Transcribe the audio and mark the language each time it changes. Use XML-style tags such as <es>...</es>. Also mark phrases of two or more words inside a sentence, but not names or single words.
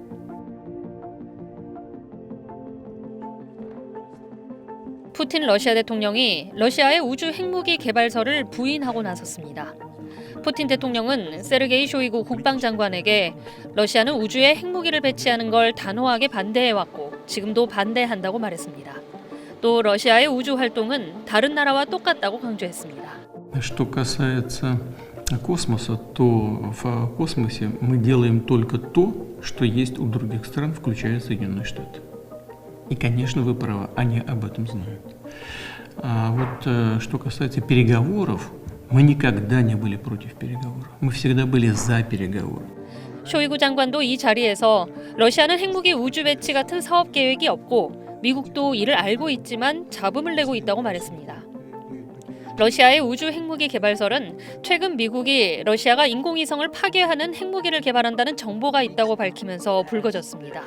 <ko>푸틴 러시아 대통령이 러시아의 우주 핵무기 개발설을 부인하고 나섰습니다. 푸틴 대통령은 세르게이 쇼이구 국방장관에게 러시아는 우주에 핵무기를 배치하는 걸 단호하게 반대해왔고 지금도 반대한다고 말했습니다. 또 러시아의 우주 활동은 다른 나라와 똑같다고 강조했습니다.</ko> <ru>Что касается космоса, то в космосе мы делаем только то, что есть у других стран, включая Соединенные Штаты. И, конечно, вы правы, они об этом знают. А вот что касается переговоров, мы никогда не были против переговоров. Мы всегда были за переговоры.</ru> <ko>쇼이구 장관도 이 자리에서 러시아는 핵무기 우주 배치 같은 사업 계획이 없고 미국도 이를 알고 있지만 잡음을 내고 있다고 말했습니다. 러시아의 우주 핵무기 개발설은 최근 미국이 러시아가 인공위성을 파괴하는 핵무기를 개발한다는 정보가 있다고 밝히면서 불거졌습니다.</ko>